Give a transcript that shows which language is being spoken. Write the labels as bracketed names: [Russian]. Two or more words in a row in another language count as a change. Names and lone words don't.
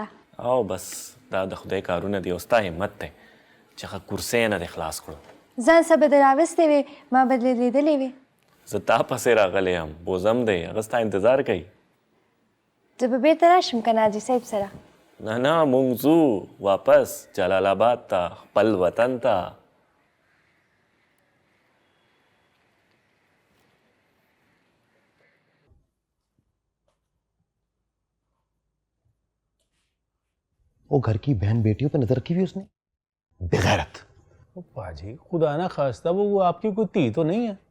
[Pashto] او بس دا د خدای کارونه دی او ستا همت دی چې هغه کورسۍ نه دې خلاص کړو. ځان څه به دې راوستې وې ما به دې لیدلې وې. زه تا پسې راغلی یم بوزم دی هغه ستا انتظار کوي. زه به بېرته راشم که نه حاجي صاحب سره؟ نه نه مونږ ځو واپس جلال آباد ته خپل وطن ته. [Urdu] وہ گھر کی بہن بیٹیوں پہ نظر رکھی ہوئی اس نے، بے غیرت. او بھاجی خدا نہ خواستہ وہ آپ کی کوئی دھی تو نہیں ہے?